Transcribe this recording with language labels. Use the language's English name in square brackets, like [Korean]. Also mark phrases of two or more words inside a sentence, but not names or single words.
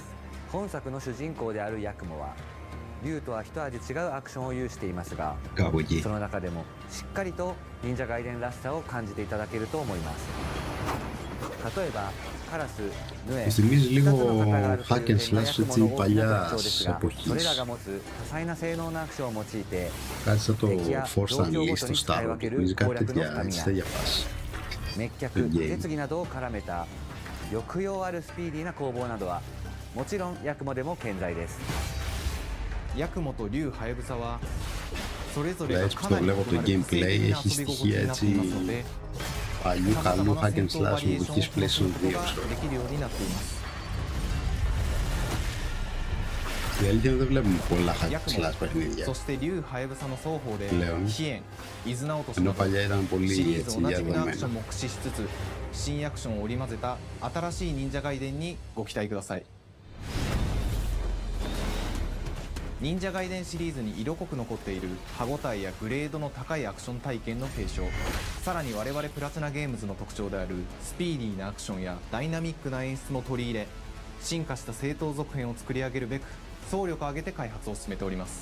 [Japanese] 本作の主人公であるヤクモは竜とは一味違うアクションを有していますが、その中でもしっかりと忍者ガイデンらしさを感じていただけると思います。例えばカラス、ヌエ、 [Greek] Μου θυμίζει [Japanese] 2つ [Greek] λίγο [Japanese] の型があると [Greek] hack [Japanese] いう [Greek] and [Japanese] 点が [Greek] slash [Japanese] ヤクモ [Greek] έτσι [Japanese] の大きな特徴 [Greek] παλιάς [Japanese] ですが、それら [Greek] εποχής. [Japanese] が持つ多彩な性能のアクションを用いて [Greek] Κάτι σαν το [Japanese] 敵や [Greek] Force [Japanese] 状況 [Greek] Unleashed [Japanese] ごと [Greek] στο [Japanese] に使い [Greek] Star [Japanese] 分 [Greek] Wars. [Japanese] ける [Greek] Νομίζω [Japanese] 攻 [Greek] κάτι [Japanese] 略の [Greek] τέτοια, [Japanese] スタミ [Greek] έτσι [Japanese] ナ、 [Greek] τέτοια φάση. [Japanese] 滅却、 [Greek] Game. [Japanese] 設技などを絡めた抑揚あるスピーディーな攻防などはもちろんヤクモでも健在です。ヤクモと竜ハヤブサはそれぞれ [Greek] Λέει [Japanese] が [Greek] έτσι [Japanese] か [Greek] που [Japanese] な [Greek] το [Japanese] り異な [Greek] βλέπω [Japanese] る [Greek] το [Japanese] 個性 [Greek] gameplay [Japanese] 的な [Greek] έχει [Japanese] 遊び心地 [Greek] στοιχεία [Japanese] になっていますの [Greek] έτσι [Japanese] で [Greek] παλιού [Japanese] 様 [Greek] καλού [Japanese] 々な [Greek] hack [Japanese] 戦 [Greek] and [Japanese] 闘 [Greek] slash [Japanese] バリエー [Greek] που [Japanese] ション [Greek] έχει [Japanese] を楽し [Greek] PlayStation [Japanese] むこと [Greek] 2 [Japanese] が [Greek] ξέρω. [Japanese] できるようになっています。 [Greek] Η αλήθεια είναι δεν βλέπουμε πολλά hack [Japanese] ヤ [Greek] and [Japanese] クモ [Greek] slash παιχνίδια. [Japanese] そして竜ハヤブサの双方でレオン飛燕、伊豆直俊 [Greek] Ενώ [Japanese] など [Greek] παλιά ήταν [Japanese] シ [Greek] πολύ [Japanese] リー [Greek] έτσι [Japanese] ズおなじみのアクショ [Greek] διαδεδομένα. [Japanese] ンも駆使しつつ新アクションを織り交ぜた新しい忍者ガイデンにご期待ください。忍者ガイデンシリーズに色濃く残っている歯ごたえやグレードの高いアクション体験の継承、さらに我々プラチナゲームズの特徴であるスピーディーなアクションやダイナミックな演出も取り入れ、進化した正当続編を作り上げるべく総力を挙げて開発を進めております。